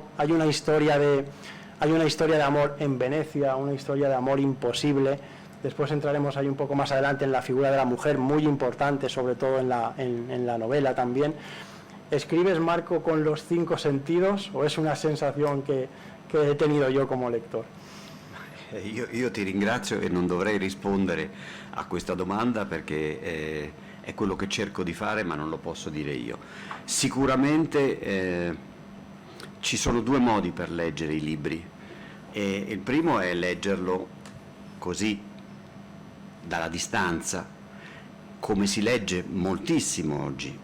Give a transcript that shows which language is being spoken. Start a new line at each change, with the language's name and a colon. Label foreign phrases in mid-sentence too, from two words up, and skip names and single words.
Spanish: Hay una historia de amor en Venecia, una historia de amor imposible. Después entraremos ahí un poco más adelante en la figura de la mujer, muy importante, sobre todo en la novela también. ¿Escribes, Marco, con los 5 sentidos o es una sensación que he tenido yo como lector?
Italian: Io ti ringrazio e non dovrei rispondere a questa domanda perché è quello che cerco di fare, ma non lo posso dire io. Sicuramente ci sono 2 modi per leggere i libri. Il primo è leggerlo così, dalla distanza, come si legge moltissimo oggi.